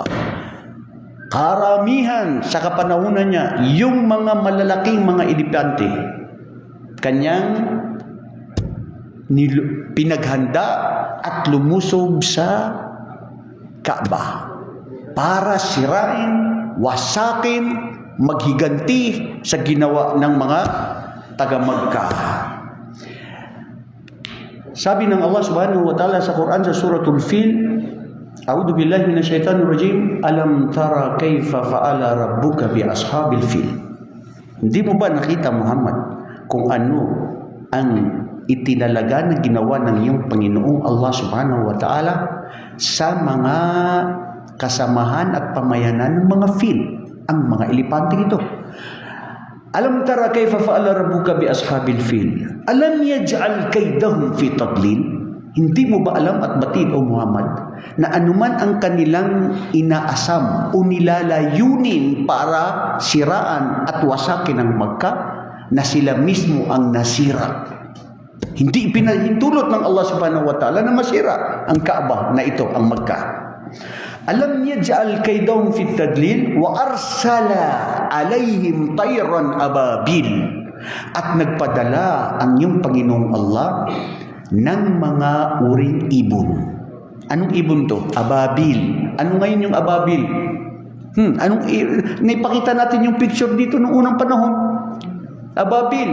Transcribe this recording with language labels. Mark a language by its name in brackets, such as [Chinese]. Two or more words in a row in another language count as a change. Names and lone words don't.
[Filipino] Karamihan sa kapanahunan niya, yung mga malalaking mga elepante, kanyang pinaghanda at lumusob sa Kaaba para sirain, wasakin, maghiganti sa ginawa ng mga taga-Makkah. Sabi ng Allah [Arabic] سبحانه وتعالى [Filipino] sa Quran sa Suratul Fil, [Arabic] أعوذ بالله من الشيطان الرجيم ألم تر كيف فعل ربك بأصحاب الفيل. [Filipino] Hindi mo ba nakita, Muhammad, kung ano ang itinalaga na ginawa ng iyong Panginoong Allah [Arabic] سبحانه وتعالى [Filipino] sa mga kasamahan at pamayanan ng mga fil, ang mga elepante ito. [Arabic] ألم تر كيف فعل ربك بأصحاب الفيل. ألم يجعل كيدهم في تضليل. [Filipino] Hindi mo ba alam at batid, O Muhammad, na anuman ang kanilang inaasam o nilalayunin para siraan at wasakin ang Makkah, na sila mismo ang nasira. Hindi ipinahintulot ng Allah [Arabic] سبحانه وتعالى [Filipino] na masira ang Kaaba na ito, ang Makkah. [Arabic] ألم يجعل كيدهم في تضليل وأرسل عليهم طيرا أبابيل. [Filipino] At nagpadala ang iyong Panginoong Allah ng mga uring ibon. Anong ibon to? Ababil. Ano ngayon yung ababil? Naipakita natin yung picture dito noong unang panahon. Ababil.